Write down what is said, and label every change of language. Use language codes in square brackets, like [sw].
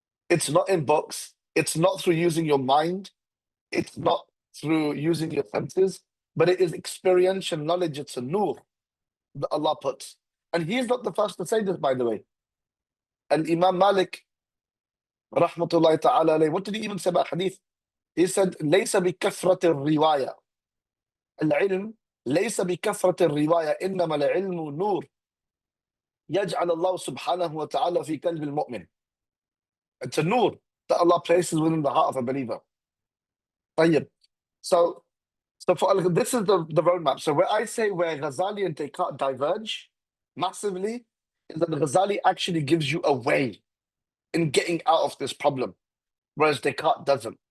[en] It's not in books. It's not through using your mind. It's not through using your senses, but it is experiential knowledge. It's a nur that Allah puts. And he's not the first to say this, by the way. And Imam Malik, [ar] rahmatullahi ta'ala alayhi, [en] what did he even say about hadith? He said, [ar] ليس بكثرة الرواية. العلم ليس بكثرة الرواية إنما العلم نور يجعل الله سبحانه وتعالى في قلب المؤمن. [en] It's a nur that Allah places within the heart of a believer. طيب. So this is the roadmap. So where I say where Ghazali and Descartes diverge massively is that Ghazali actually gives you a way in getting out of this problem, whereas Descartes doesn't.